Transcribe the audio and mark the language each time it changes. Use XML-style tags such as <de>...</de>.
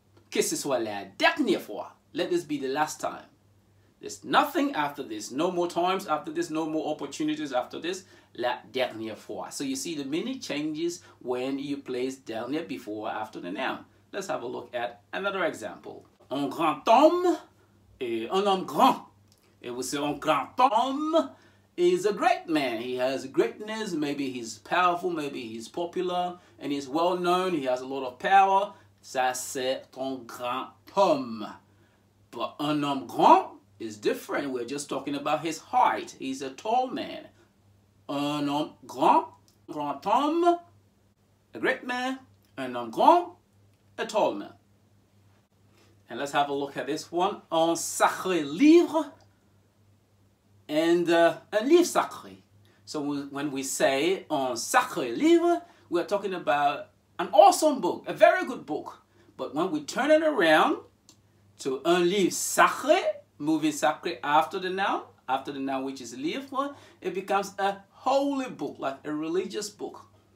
<fr>Que ce soit la dernière fois.</fr> <en>Let this be the last time. There's nothing after this. No more times after this. No more opportunities after this.</en> <fr>La dernière fois.</fr> <en>So you see the meaning changes when you place dernière before or after the noun. Let's have a look at another example.</en> <fr>Un grand homme et un homme grand.</fr> <en>It would say</en> <fr>un grand homme</fr> <en>is a great man. He has greatness. Maybe he's powerful. Maybe he's popular. And he's well known. He has a lot of power.</en> <fr>Ça c'est un grand homme.</fr> <en>But</en> <fr>un homme grand</fr> <en>is different. We're just talking about his height. He's a tall man.</en> <fr>Un homme grand homme,</fr> <en>a great man.</en> <fr>Un homme grand,</fr> <en>a tall man. And let's have a look at this one.</en> <fr>Un sacré livre and un livre sacré.</fr> <en>So when we say</en> <fr>un sacré livre,</fr> <en>we're talking about an awesome book, a very good book. But when we turn it around to</en> <fr>un livre sacré,</fr> <en>moving sacré after the noun which is livre, it becomes a holy book, like a religious book.</en>